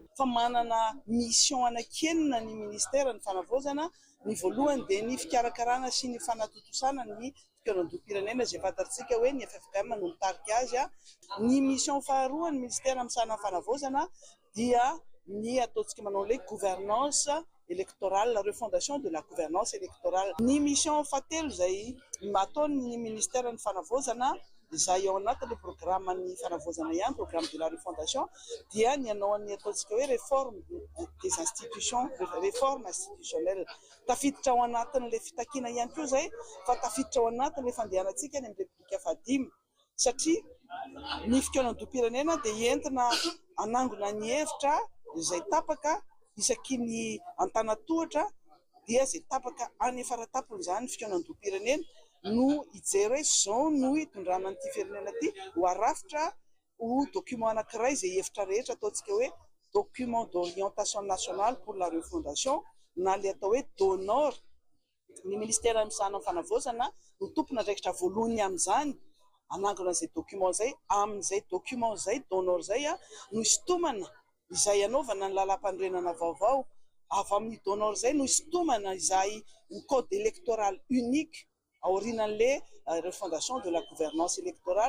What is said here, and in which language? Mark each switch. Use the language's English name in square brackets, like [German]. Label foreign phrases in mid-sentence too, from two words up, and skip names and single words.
[Malagasy] Fa manana mission anakenina ny ministera ny fanavozana ny voalohany dia ny fikarakarana sy ny fanatotosana ny fitoeram-pirenena izay fantatsika hoe ny FFKM no mitarika azy. Ny mission faharoa ny ministera misahana ny fanavozana dia ny ataontsika manao [French] le gouvernance électorale, la refondation de la gouvernance électorale. [Malagasy] Ny mission fatelo izay ataon'ny ministera ny fanavozana izay ao anatin'ny programme ny fanavozana ihany, [French] programme de la refondation [Malagasy] dia ny anao ny ataontsika hoe [French] réforme des institutions, réforme institutionnelle. [Malagasy] Tafiditra ao anatin'le fitakiana ihany koa zay fa tafiditra ao anatin'le fandehanantsika ny amin'ny republika fadimy satria ny fitoeram-pirenena dia entina anangona ny hevitra izay tapaka isaky ny antanatohatra dia izay tapaka any faratapony izany fitoeram-pirenena no hijery hoe zao no hitondrana an'ity firenena ity ho arafitra ho document anankiray izay hevitra rehetra ataontsika hoe [French] document d'orientation nationale pour la refondation [Malagasy] na le atao hoe DONOR. Ny ministera misahana ny fanavozana no tompona andraikitra voalohany amin'izany anangona izay document zay amin'izay document zay DONOR zay no isintomana izay anaovana ny lalam-pandrenana vaovao. Avy amin'ny DONOR zay no isintomana izay ny [French] code électoral unique [Malagasy] aorinan'le [French] refondation de la gouvernance électorale.